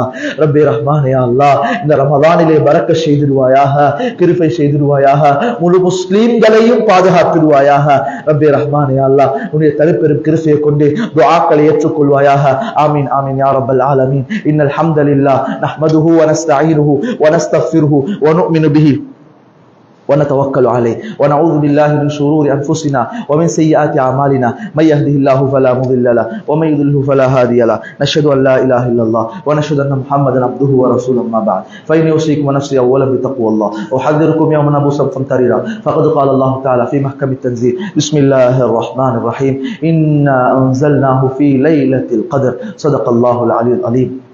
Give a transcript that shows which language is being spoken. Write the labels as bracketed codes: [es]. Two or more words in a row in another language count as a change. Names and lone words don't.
[ta] ரப்பே ரஹ்மானே [ar] يا الله, [ta] இந்த ரமதானிலே பரக்கத் செய்திடுவாயாக, கிருபை செய்திடுவாயாக, முழு முஸ்லிம்களையும் பாதுகாத்திடுவாயாக. ரப்பே ரஹ்மானே [ar] يا الله, [ta] உன்னுடைய தனிப்பெரும் கிருபையை கொண்டு துஆக்களை ஏற்றுக்கொள்வாயாக. [ar] آمين آمين يا رب العالمين. إن الحمد لله نحمده ونستعينه ونستغفره ونؤمن به ونتوكل عليه ونعوذ بالله من شرور أنفسنا ومن سيئات أعمالنا من يهده الله فلا مضل له ومن يضلل فلا هادي له نشهد أن لا إله إلا الله ونشهد أن محمدا عبده ورسوله أما بعد فإني أوصيكم ونفسي أولا بتقوى الله أحذركم يوما عبوسا قمطريرا فقد قال الله تعالى في محكم التنزيل بسم الله الرحمن الرحيم إنا أنزلناه في ليلة القدر صدق الله العلي العظيم.